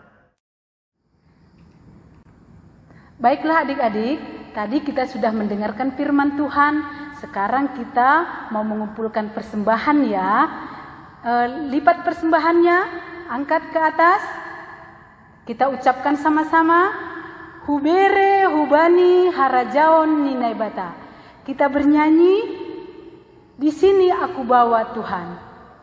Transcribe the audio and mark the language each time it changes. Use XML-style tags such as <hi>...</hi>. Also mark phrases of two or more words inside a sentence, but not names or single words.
<id>Baiklah adik-adik, tadi kita sudah mendengarkan firman Tuhan. Sekarang kita mau mengumpulkan persembahan ya. Lipat persembahannya, angkat ke atas. Kita ucapkan sama-sama.</id> <bts>Hubere hubani harajaon ninaibata.</bts> <id>Kita bernyanyi, di sini aku bawa Tuhan.</id>